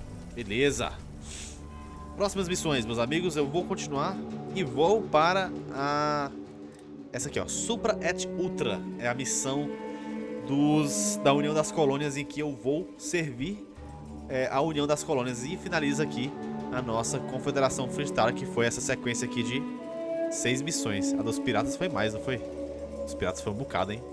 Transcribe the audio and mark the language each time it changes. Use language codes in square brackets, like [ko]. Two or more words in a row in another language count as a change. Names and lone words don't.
[pt] Beleza. Próximas missões, meus amigos. Eu vou continuar e vou para a... essa aqui, ó. Supra et Ultra. É a missão da União das Colônias, em que eu vou servir a União das Colônias. E finaliza aqui a nossa Confederação Freestar, que foi essa sequência aqui de 6 missões. A dos piratas foi mais, não foi? Os piratas foi um bocado, hein?